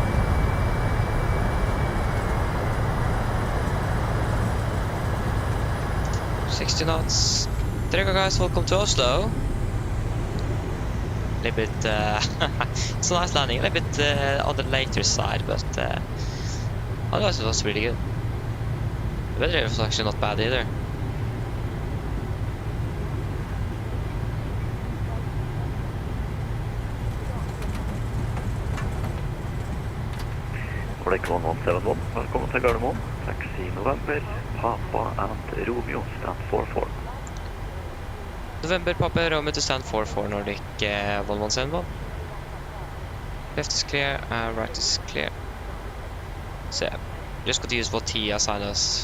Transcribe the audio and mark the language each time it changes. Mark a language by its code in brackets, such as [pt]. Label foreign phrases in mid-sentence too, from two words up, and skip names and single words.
[en] $60 knots. There you go, guys. Welcome to Oslo. A little bit. It's a nice landing. A little bit on the later side, but otherwise it was really good. The weather was actually not bad either. [no] Reykjavik 171, velkommen til Gardermoen. [en] Taxi November, Papa and Romeo, stand 44. November, Papa, Romeo to stand 44, Nordic 1171. Left is clear, right is clear. So yeah, just got to use what he assigned us.